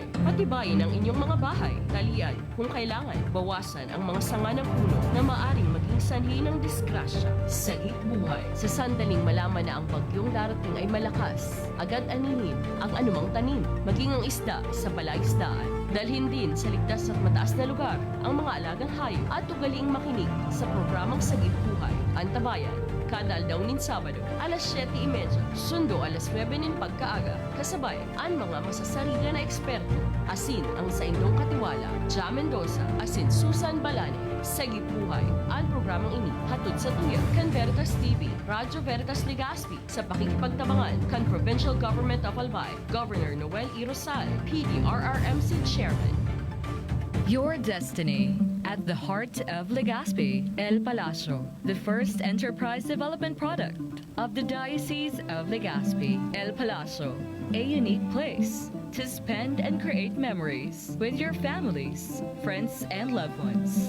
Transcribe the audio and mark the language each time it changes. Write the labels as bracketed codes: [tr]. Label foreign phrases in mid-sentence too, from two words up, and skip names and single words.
[tl] Patibayin ang inyong mga bahay. Talian, kung kailangan, bawasan ang mga sanga ng puno na maaring maging sanhi ng disgrasya. Sagip buhay. Sa sandaling malaman na ang bagyong darating ay malakas, agad anihin ang anumang tanim, maging ang isda sa palaisdaan. Dalhin din sa ligtas at mataas na lugar ang mga alagang hayop at ugaliing makinig sa programang Sagip Buhay. [bik] Antabayan, kada aldawnin Sabado, alas 7:30, sundo alas 9 ng pagkaaga, kasabay ang mga masasarili na eksperto, asin ang sa indong katiwala, Ja Mendoza, asin Susan Balane. Sagip Buhay, ang programang ini hatod sa tuya kan Veritas TV, Radyo Veritas Legazpi, sa pakikipagtabangan kan Provincial Government of Albay, Governor Noel E. Rosal, PDRRMC Chairman. [en] Your destiny at the heart of Legazpi, El Palacio, the first enterprise development product of the Diocese of Legazpi, El Palacio, a unique place to spend and create memories with your families, friends, and loved ones.